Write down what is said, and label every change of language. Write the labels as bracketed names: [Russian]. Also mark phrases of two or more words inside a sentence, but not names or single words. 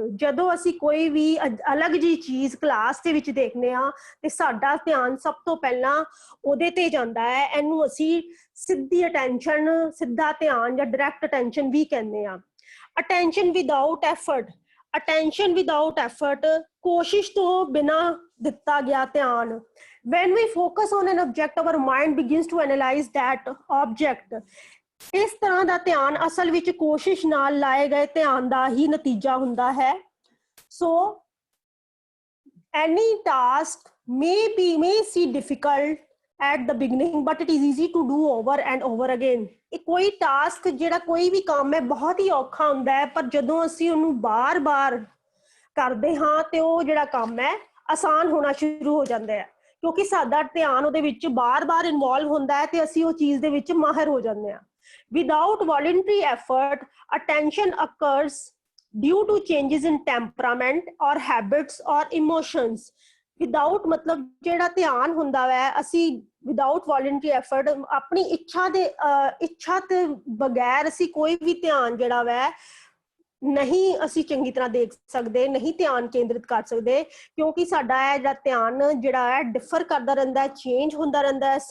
[Punjabi] ਜਦੋਂ ਅਸੀਂ ਕੋਈ ਵੀ ਅਲੱਗ ਜੀ ਚੀਜ਼ ਕਲਾਸ ਦੇ ਵਿੱਚ ਦੇਖਦੇ ਹਾਂ ਤੇ ਸਾਡਾ ਧਿਆਨ ਸਭ ਤੋਂ ਪਹਿਲਾਂ ਉਹਦੇ ਤੇ ਜਾਂਦਾ ਹੈ। ਇਹਨੂੰ ਅਸੀਂ ਸਿੱਧੀ ਅਟੈਂਸ਼ਨ, ਸਿੱਧਾ ਧਿਆਨ ਜਾਂ [English] direct attention [Punjabi] ਵੀ ਕਹਿੰਦੇ ਆ। [English] attention without effort, attention without effort, [Punjabi] ਕੋਸ਼ਿਸ਼ ਤੋਂ ਬਿਨਾ ਦਿੱਤਾ ਗਿਆ ਧਿਆਨ। [English] when we focus on an object our mind begins to analyze that object। [Punjabi] ਇਸ ਤਰ੍ਹਾਂ ਦਾ ਧਿਆਨ ਅਸਲ ਵਿੱਚ ਕੋਸ਼ਿਸ਼ ਨਾਲ ਲਾਏ ਗਏ ਧਿਆਨ ਦਾ ਹੀ ਨਤੀਜਾ ਹੁੰਦਾ ਹੈ। [English] so any task may seem difficult at the beginning but it is easy to do over and over again। [Punjabi] ਇਹ ਕੋਈ ਟਾਸਕ, ਜਿਹੜਾ ਕੋਈ ਵੀ ਕੰਮ ਹੈ, ਬਹੁਤ ਹੀ ਔਖਾ ਹੁੰਦਾ ਹੈ, ਪਰ ਜਦੋਂ ਅਸੀਂ ਉਹਨੂੰ ਬਾਰ-ਬਾਰ ਕਰਦੇ ਹਾਂ ਤੇ ਉਹ ਜਿਹੜਾ ਕੰਮ ਹੈ ਆਸਾਨ ਹੋਣਾ ਸ਼ੁਰੂ ਹੋ ਜਾਂਦਾ ਹੈ, ਕਿਉਂਕਿ ਸਾਡਾ ਧਿਆਨ ਉਹਦੇ ਵਿੱਚ ਬਾਰ-ਬਾਰ ਇਨਵੋਲਵ ਹੁੰਦਾ ਹੈ ਤੇ ਅਸੀਂ ਉਹ ਚੀਜ਼ ਦੇ ਵਿੱਚ ਮਾਹਿਰ ਹੋ ਜਾਂਦੇ ਹਾਂ। [English] Without voluntary effort, attention occurs due to changes in temperament or habits or emotions। [Punjabi] ਵਿਦਾਊਟ ਮਤਲਬ ਜਿਹੜਾ ਧਿਆਨ ਹੁੰਦਾ ਵੈ, ਅਸੀਂ [English] without voluntary effort, [Punjabi] ਆਪਣੀ ਇੱਛਾ ਤੇ ਬਗੈਰ ਅਸੀਂ ਕੋਈ ਵੀ ਧਿਆਨ ਜਿਹੜਾ ਵੈ ਨਹੀਂ ਅਸੀਂ ਚੰਗੀ ਤਰ੍ਹਾਂ ਦੇਖ ਸਕਦੇ, ਨਹੀਂ ਧਿਆਨ ਕੇਂਦਰਿਤ ਕਰ ਸਕਦੇ, ਕਿਉਂਕਿ ਸਾਡਾ ਇਹ ਜਿਹੜਾ ਧਿਆਨ ਜਿਹੜਾ ਹੈ ਡਿਫਰ ਕਰਦਾ ਰਹਿੰਦਾ ਹੈ, ਚੇਂਜ ਹੁੰਦਾ ਰਹਿੰਦਾ ਹੈ।